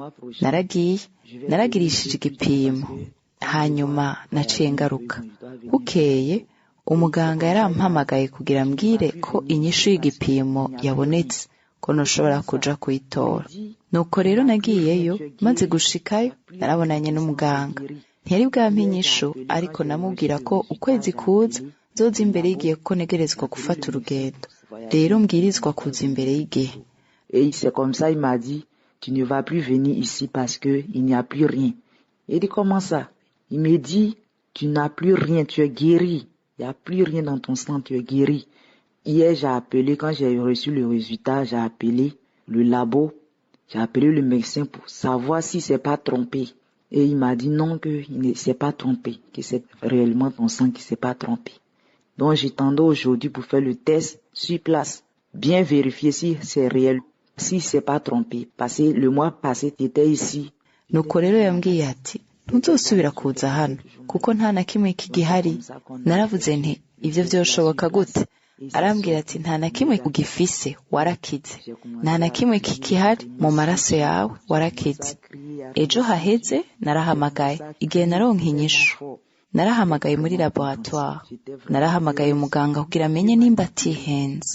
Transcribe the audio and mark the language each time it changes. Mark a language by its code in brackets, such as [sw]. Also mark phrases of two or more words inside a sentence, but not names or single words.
[rn] naragirishije igipimo hanyuma naciye ngaruka bukeye umuganga yarampamagaye kugira mbwire ko inyishu y'igipimo yabonetse ko noshobora kuja kuyitora nuko rero nagiyeyo maze gushikayo narabonanye n'umuganga ntiyari bwampa inyishu ariko namubwira ko ukwezi kuza zoza imbere y'igihe ko negerezwa gufata urugendo rero mbwirizwa kuza imbere y'igihe. [fr] Et c'est comme ça il m'a dit tu ne vas plus venir ici parce que il n'y a plus rien. Il dit comment ça? Il me dit tu n'as plus rien, tu es guéri. Il n'y a plus rien dans ton sang, tu es guéri. Hier j'ai appelé, quand j'ai reçu le résultat, j'ai appelé le labo, j'ai appelé le médecin pour savoir si c'est pas trompé. Et il m'a dit non, que il ne s'est pas trompé, que c'est réellement ton sang qui s'est pas trompé. Donc j'attendais aujourd'hui pour faire le test sur place, bien vérifier si c'est réel, si c'est pas trompé. Parce que le mois passé, tu étais ici. [rn] Nuko rero yambwiye ati ntuzosubira kuza hano kuko nta na kimwe kigihari. Naravuze nti ivyo vyoshoboka gute? Arambwira ati nta na kimwe ugifise warakize, nta na kimwe kikihari mu maraso yawe warakize. Ejo haheze narahamagaye igihe naronka inyishu, narahamagaye muri laboratoire, narahamagaye umuganga kugira amenye nimba atihenze.